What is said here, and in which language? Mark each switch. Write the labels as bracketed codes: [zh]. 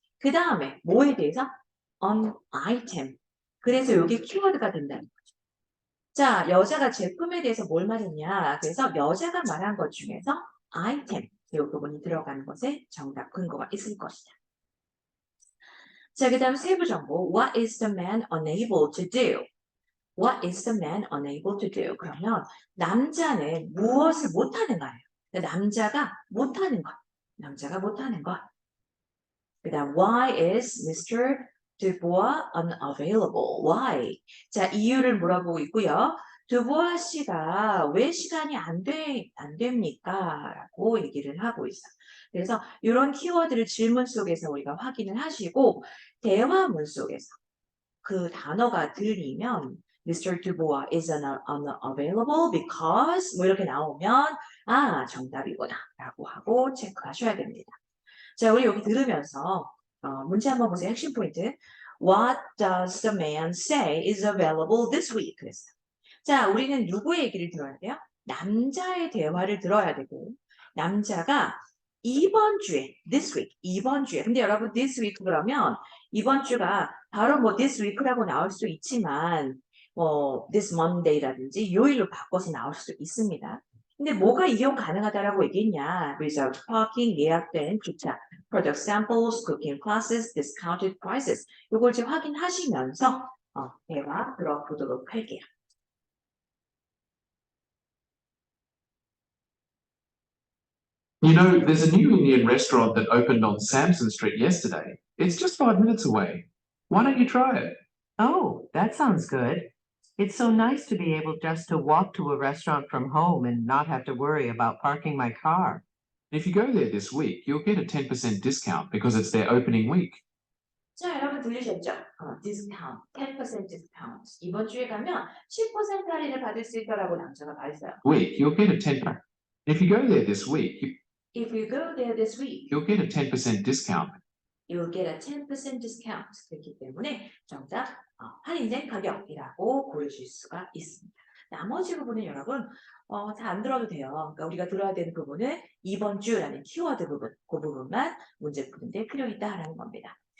[ko] 그 다음에 뭐에 대해서? [en] On item. [ko] 그래서 여기 키워드가 된다는 거죠. 자, 여자가 제품에 대해서 뭘 말했냐. 그래서 여자가 말한 것 중에서 item, 이 부분이 들어가는 것에 정답 근거가 있을 것이다. 자, 그 다음 세부 정보. [en] What is the man unable to do? What is the man unable to do? [ko] 그러면 남자는 무엇을 못하는가예요. 남자가 못하는 것. 남자가 못하는 것. 그 다음 [en] Why is Mr. Dubois unavailable? Why? [ko] 자, 이유를 물어보고 있고요. 두보아 씨가 왜 시간이 안 됩니까? 라고 얘기를 하고 있어요. 그래서 이런 키워드를 질문 속에서 우리가 확인을 하시고 대화문 속에서 그 단어가 들리면 Mr. [en] Dubois is unavailable because [ko] 뭐 이렇게 나오면 정답이구나 라고 하고 체크하셔야 됩니다. 자, 우리 여기 들으면서 문제 한번 보세요. 핵심 포인트. [en] What does the man say is available this week? [ko] 그랬어요. 자, 우리는 누구의 얘기를 들어야 돼요? 남자의 대화를 들어야 되고 남자가 이번 주에, [en] this week, [ko] 이번 주에. 근데 여러분 [en] this week [ko] 그러면 이번 주가 바로 뭐 this week라고 나올 수 있지만 [en] this Monday [ko] 라든지 요일로 바꿔서 나올 수 있습니다. 근데 뭐가 이용 가능하다라고 얘기했냐? [en] Reserved parking, [ko] 예약된 주차, [en] product samples, cooking classes, discounted prices. [ko] 이걸 이제 확인하시면서 대화 들어보도록 할게요. [en] You know, there's a new Indian restaurant that opened on Samson Street yesterday. It's just 5 minutes away. Why don't you try it? Oh, that sounds good. It's so nice to be able just to walk to a restaurant from home and not have to worry about parking my car. If you go there this week, you'll get a 10% discount because it's their opening week. [ko] 자, 여러분 들으셨죠? 디스카운트, 10% 디스카운트. 이번 주에 가면 10% 할인을 받을 수 있다라고 남자가 말했어요. [en] Week, you'll get a 10. If you go there this week, If you go there this week, you'll get a 10% discount. you'll get a 10% discount. [ko] 그렇기 때문에 정답 할인된 가격이라고 보여줄 수가 있습니다. 나머지 부분은 여러분 다 안 들어도 돼요. 그러니까 우리가 들어야 되는 부분은 이번 주라는 키워드 부분, 그 부분만 문제 푸는데 필요 있다라는 겁니다.